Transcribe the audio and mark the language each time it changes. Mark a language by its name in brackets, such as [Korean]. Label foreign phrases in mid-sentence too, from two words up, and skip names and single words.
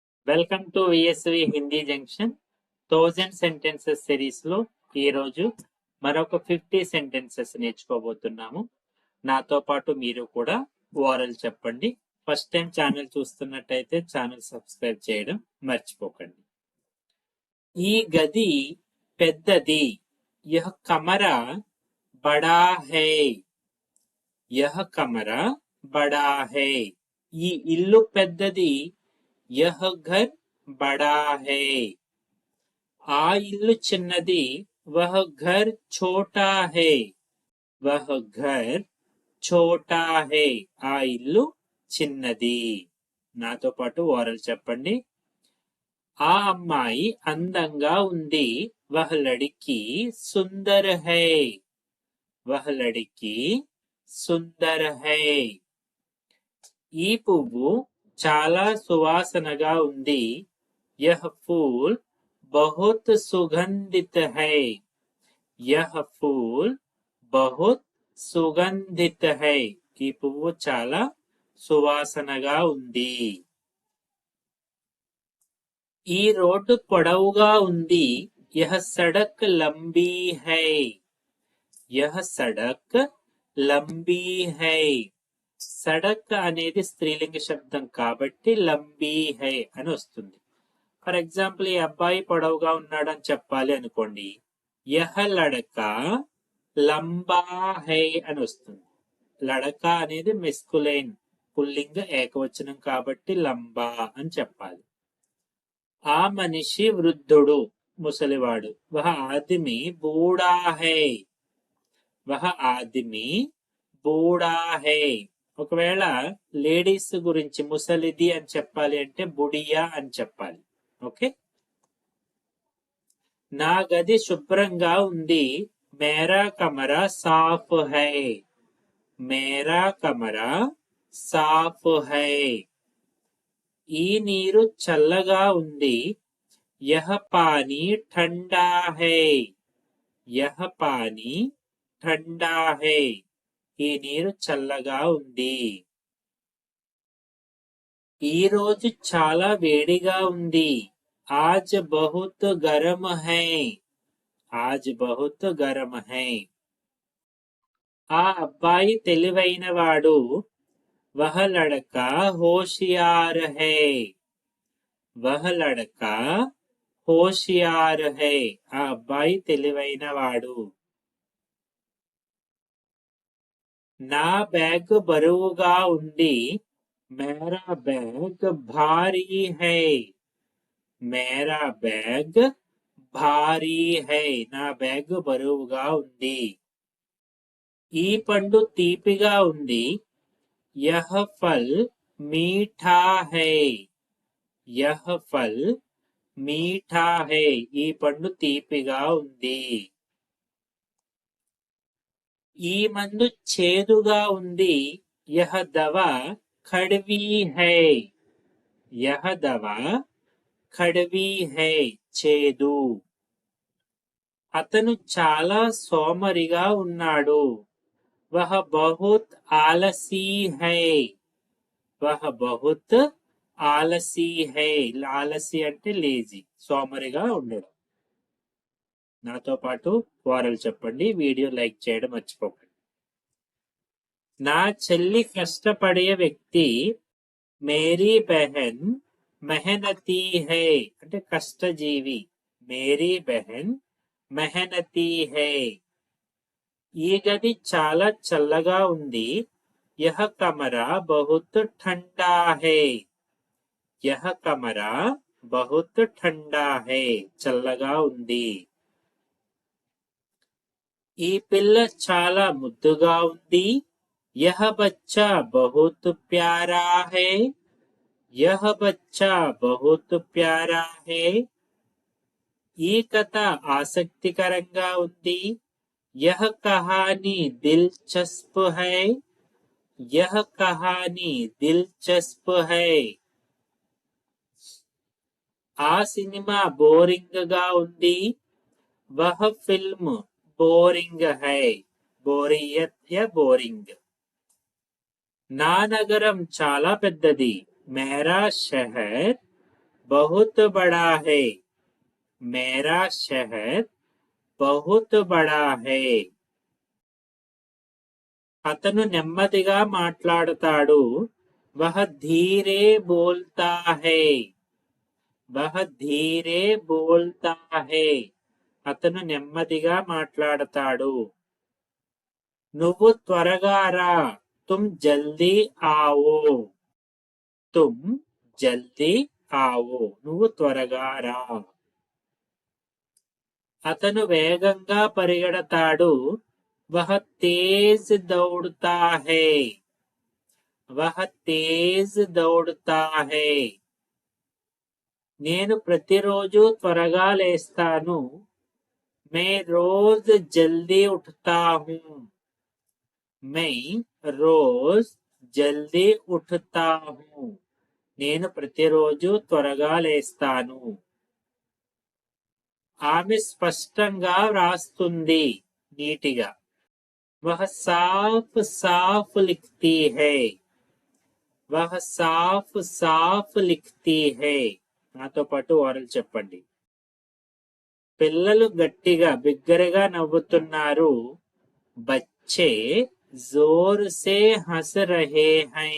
[English] Welcome to VSV Hindi Junction 1000 sentences series [Telugu] లో ఈ రోజు మరొక 50 సెంటెన్సెస్ నేర్చుకోబోతున్నాము. నాతో పాటు మీరు కూడా ఓరల్ చెప్పండి. [English] first time channel [Telugu] చూస్తున్నట్టయితే [English] channel subscribe [Telugu] చేయడం మర్చిపోకండి. ఈ గది పెద్దది. [Hindi] यह कमरा बड़ा है. यह कमरा बड़ा है. [Telugu] ఈ ఇల్లు పెద్దది. [Hindi] यह घर बड़ा है. [Telugu] ఆ ఇల్లు చిన్నది. [Hindi] वह घर छोटा है. वह घर छोटा है. [Telugu] ఆ ఇల్లు చిన్నది. నాతో పాటు ఓరల్ చెప్పండి. ఆ అమ్మాయి అందంగా ఉంది. [Hindi] वह लड़की सुंदर है। वह लड़की सुंदर है. [Telugu] ఈ పువ్వు చాలా సువాసనగా ఉంది. [Hindi] यह फूल बहुत सुगंधित है. यह फूल बहुत सुगंधित है. [Telugu] ఈ పువ్వు చాలా సువాసనగా ఉంది. ఈ రోడ్డు పొడవుగా ఉంది. [Hindi] यह सड़क लंबी है। यह सड़क लंबी है. [Telugu] సడక్ అనేది స్త్రీలింగ శబ్దం కాబట్టి [Hindi] लंबी है [Telugu] అని వస్తుంది. [English] for example [Telugu] ఈ అబ్బాయి పొడవుగా ఉన్నాడని చెప్పాలి అనుకోండి. [Hindi] यह लड़का लंबा है [Telugu] అని వస్తుంది. లడకా అనేది మెస్కులైన్ పుల్లింగ ఏకవచనం కాబట్టి లంబా అని చెప్పాలి. ఆ మనిషి వృద్ధుడు, ముసలివాడు. [Hindi] वह आदमी बूढ़ा है। वह आदमी बूढ़ा है. [Telugu] ఒకవేళ లేడీస్ గురించి ముసలిది అని చెప్పాలి అంటే బుడియా అని చెప్పాలి. ఓకే. నా గది శుభ్రంగా ఉంది. [Hindi] मेरा कमरा साफ़ है। मेरा कमरा साफ़ है. [Telugu] ఈ నీరు చల్లగా ఉంది. [Hindi] यह पानी ठंडा है. यह पानी ठंडा है. [Telugu] ఈ నీరు చల్లగా ఉంది. ఈ రోజు చాలా వేడిగా ఉంది. [Hindi] आज बहुत गरम है। आज बहुत गरम है. [Telugu] ఆ అబ్బాయి తెలివైనవాడు. [Hindi] वह लड़का होशियार है. वह लड़का होशियार है. [Telugu] ఆ అబ్బాయి తెలివైనవాడు. నా బ్యాగ్ బరువుగా ఉంది. [Hindi] मेरा बैग भारी है. मेरा बैग भारी है. [Telugu] నా బ్యాగ్ బరువుగా ఉంది. ఈ పండు తీపిగా ఉంది. [Hindi] यह फल मीठा है. यह फल मीठा है. [Telugu] ఈ పండు తీపిగా ఉంది. ఈ మందు చేదుగా ఉంది. [Hindi] यह दवा कड़वी है. यह दवा कड़वी है. [Telugu] చేదు. అతను చాలా సోమరిగా ఉన్నాడు. [Hindi] वह बहुत आलसी है. वह बहुत आलसी है. [Telugu] ఆలసీ అంటే లేజీ, సోమరిగా ఉండడం. నాతో పాటు ఓరల్ చెప్పండి. [English] video like [Telugu] చేయడం మర్చిపోకండి. నా చెల్లి కష్టపడే వ్యక్తి. [Hindi] मेरी बहन मेहनती है. [Telugu] అంటే కష్టజీవి. [Hindi] मेरी बहन मेहनती है. [Telugu] ఈ గది చాలా చల్లగా ఉంది. [Hindi] यह कमरा बहुत ठंडा है. यह कमरा बहुत ठंडा है. [Telugu] చల్లగా ఉంది. ఈ పిల్ల చాలా ముద్దుగా ఉంది. [Hindi] यह बच्चा बहुत प्यारा है. यह बच्चा बहुत प्यारा है. [Telugu] ఈ కథ ఆసక్తికరంగా ఉంది. [Hindi] यह कहानी दिलचस्प है. यह कहानी दिलचस्प है. [Telugu] ఆ సినిమా బోరింగ్ గా ఉంది. [Hindi] वह फ़िल्म बोरिंग है. बोरियत या बोरिंग. [Telugu] నా నగరం చాలా పెద్దది. [Hindi] मेरा शहर बहुत बड़ा है. मेरा शहर बहुत बड़ा है. [Telugu] అతను నెమ్మదిగా మాట్లాడతాడు. [Hindi] वह धीरे बोलता है. वह धीरे बोलता है. [Telugu] అతను నెమ్మదిగా మాట్లాడతాడు. నువ్వు త్వరగా రా. [Hindi] तुम जल्दी आओ। तुम जल्दी आओ. [Telugu] నువ్వు త్వరగా రా. అతను వేగంగా పరిగెడతాడు. [Hindi] वह तेज़ दौड़ता है. वह तेज़ दौड़ता है. [Telugu] నేను ప్రతిరోజు త్వరగా లేస్తాను. [Hindi] मैं रोज़ जल्दी उठता हूँ. मैं रोज़ जल्दी उठता हूँ. [Telugu] నేను ప్రతిరోజు త్వరగా లేస్తాను. ఆమె స్పష్టంగా వ్రాస్తుంది, నీటిగా. [Hindi] वह साफ़ साफ़ लिखती है. वह साफ़ साफ़ लिखती है. [Telugu] నాతో పాటు ఓరల్ చెప్పండి. పిల్లలు గట్టిగా బిగ్గరగా నవ్వుతున్నారు. [Hindi] बच्चे ज़ोर से हँस रहे हैं.